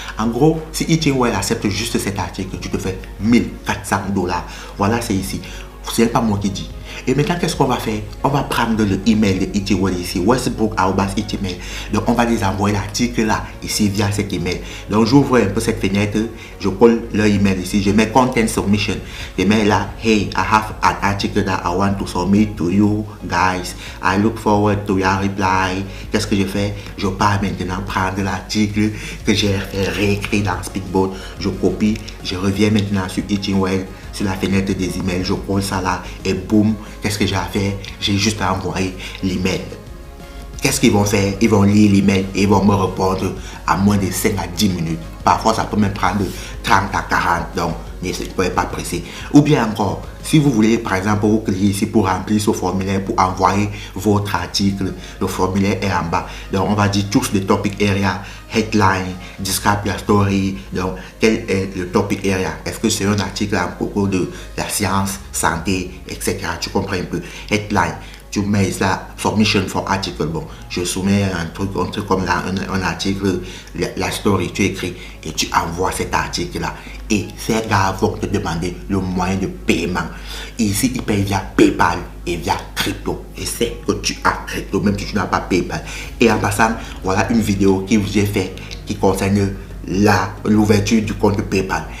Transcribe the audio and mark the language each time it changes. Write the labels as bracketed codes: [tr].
[fr] En gros, si Eating Well accepte juste cet article, tu te fais 1400 $. Voilà, c'est ici. Ce n'est pas moi qui dis. Et maintenant, qu'est-ce qu'on va faire? On va prendre le email de Eating Well ici, Westbrook@email. Donc, on va les envoyer l'article là, ici, via cet email. Donc, j'ouvre un peu cette fenêtre, je colle leur email ici, je mets [en] Content Submission. Je mets là, hey, I have an article that I want to submit to you guys. I look forward to your reply. [fr] Qu'est-ce que je fais? Je pars maintenant prendre l'article que j'ai réécrit dans Speakboat. Je copie, je reviens maintenant sur Eating Well, sur la fenêtre des emails, je colle ça là et boum, qu'est-ce que j'ai à faire? J'ai juste à envoyer l'email. Qu'est-ce qu'ils vont faire? Ils vont lire l'email et ils vont me répondre à moins de 5 à 10 minutes. Parfois, ça peut même prendre 30 à 40, donc ne soyez pas pressé. Ou bien encore, si vous voulez, par exemple, vous cliquez ici pour remplir ce formulaire, pour envoyer votre article, le formulaire est en bas. Donc, on va dire tous les [en] topic area, headline, describe your story. [fr] Donc, quel est le topic area? Est-ce que c'est un article à propos de la science, santé, etc. Tu comprends un peu. Headline. Tu mets ça, [en] submission for article. [fr] Bon, je soumets un truc comme là, un article, la story, tu écris et tu envoies cet article-là. Et ces gars vont te demander le moyen de paiement. Ici, ils payent via PayPal et via crypto. Et c'est que tu as crypto, même si tu n'as pas PayPal. Et en passant, voilà une vidéo qui vous est faite qui concerne l'ouverture du compte PayPal.